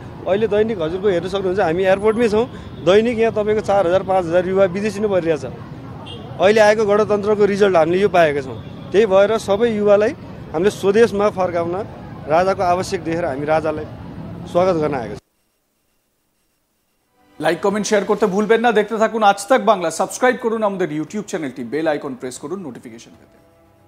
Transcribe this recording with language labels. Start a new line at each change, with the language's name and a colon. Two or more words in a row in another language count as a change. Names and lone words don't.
Nepali: अहिले दैनिक हजुरको हेर्न सक्नुहुन्छ, हामी एयरपोर्टमै छौँ, दैनिक यहाँ तपाईँको 4000 5000 युवा विदेशी नै भइरहेछ। अहिले आएको गणतन्त्रको रिजल्ट हामीले यो पाएका छौँ। त्यही भएर सबै युवालाई हामीले स्वदेशमा फर्काउन राजाको आवश्यक देखेर हामी राजालाई स्वागत गर्न आएको छौँ।
Bangla: লাইক কমেন্ট শেয়ার করতে ভুলবেন না। দেখতে থাকুন আজ তাক বাংলা। সাবস্ক্রাইব করুন আমাদের ইউটিউব চ্যানেলটি, বেল আইকন প্রেস করুন নোটিফিকেশন পেতে।